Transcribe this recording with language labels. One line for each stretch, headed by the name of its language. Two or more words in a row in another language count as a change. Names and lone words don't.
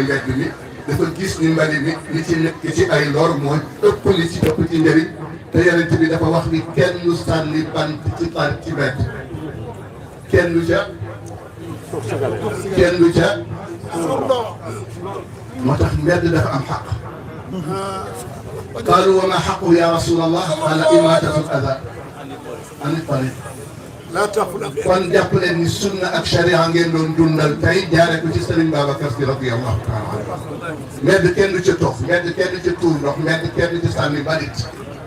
Wolof: mbedd mi dafa gis ni mbali mi li ci nekk ci ay lor mooy ëpp li ci ëpp ci njëriñ te yonent bi dafa wax ni kenn du sànni bant ci par ci mbedd kenn du ca moo tax mbedd dafa am xaq
Arabic: قالوا وما حقه يا رسول الله قال إماطة الأذى عن الطريق لا تأخذ
Wolof: kon jàpp leen ni sunna ak sharia ngeen doon dundal tey jaare ko ci Serigne Babacar Si
Arabic: رضي الله تعالى عنه
Wolof: mbedd kenn du ca toog mbedd kenn du ca tuur ndox mbedd kenn du ca sànni balit